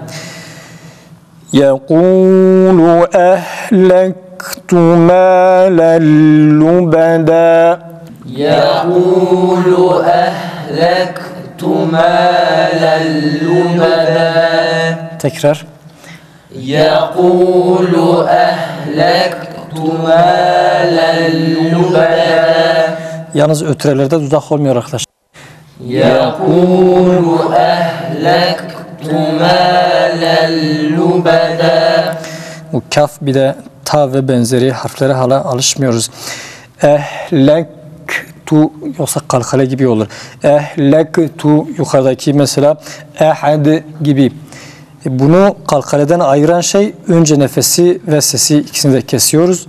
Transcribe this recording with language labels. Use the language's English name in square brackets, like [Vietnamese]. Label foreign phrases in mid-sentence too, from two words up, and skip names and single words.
[Arabic] يقول أهلكت مالا لبدا يقول أهلكت مالا لبدا [Turkish] Tekrar. [Arabic] يقول أهلكت مالا لبدا [Turkish] Yalnız ötürelerde dudak olmuyor arkadaşlar. [Arabic] يقول أهلكت مالا لبدا [Turkish] Bu kaf bir de ta ve benzeri harflere hala alışmıyoruz. Ehlektu yoksa kalkale gibi olur. Ehlektu yukarıdaki mesela ehad gibi. Bunu kalkaleden ayıran şey önce nefesi ve sesi ikisini de kesiyoruz.